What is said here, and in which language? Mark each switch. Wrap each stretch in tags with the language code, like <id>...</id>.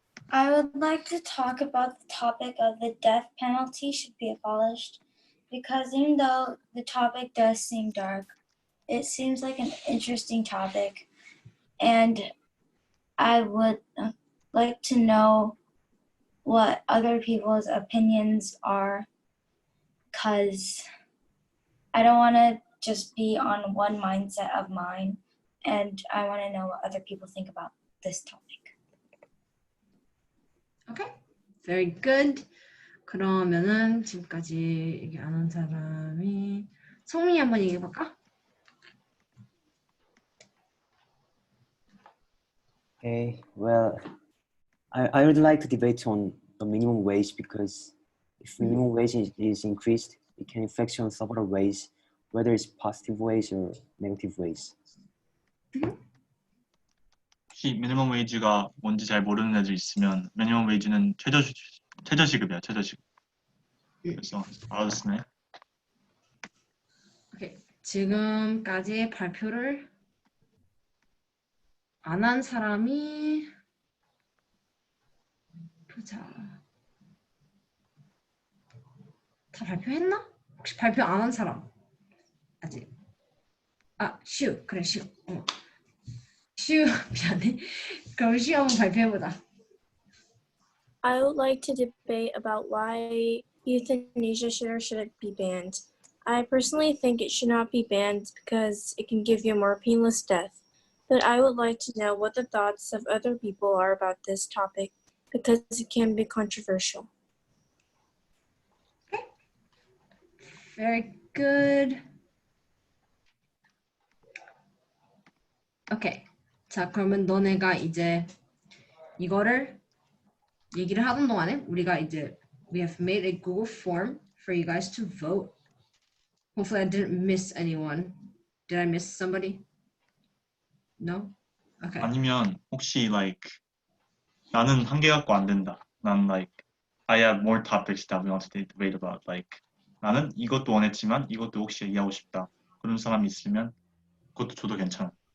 <en>I would like to talk about the topic of the death penalty should be abolished, because even though the topic does seem dark, it seems like an interesting topic, and I would like to know what other people's opinions are, because I don't want to just be on one mindset of mine, and I want to know what other people think about this topic. Okay. Very good.</en> <ko>그러면은 지금까지 얘기 안 한 사람이 성민이 한번 얘기해 볼까?</ko> <en>Okay, well, I would like to debate on the minimum wage because if minimum wage is increased, it can affect you on several ways, whether it's positive ways or negative ways.</en> <ko>혹시 미니멈 웨이지가 뭔지 잘 모르는 애들 있으면 미니멈 웨이지는 최저시급이야, 최저시급. 그래서 알아듣네. 오케이. 지금까지 발표를 안 한 사람이 보자. 다 발표했나? 혹시 발표 안 한 사람? 아직. 슈. 그래, 슈. 슈, 미안해. 그럼 슈 한번 발표해보자.</ko> <en>I would like to debate about why euthanasia should or shouldn't be banned. I personally think it should not be banned because it can give you a more painless death. But I would like to know what the thoughts of other people are about this topic because it can be controversial. Okay. Very good.</en> <ko>오케이. 자, 그러면 너네가 이제 이거를 얘기를 하던 동안에 우리가 이제</ko> <en>we have made a Google form for you guys to vote. Hopefully I didn't miss anyone. Did I miss somebody? No? Okay.</en> <ko>아니면 혹시 나는 한 개 갖고 안 된다. 난</ko> <en>I have more topics that we want to debate about.</en> <ko>나는 이것도 원했지만 이것도 혹시 얘기하고 싶다. 그런 사람이 있으면 그것도 줘도 괜찮아.</ko>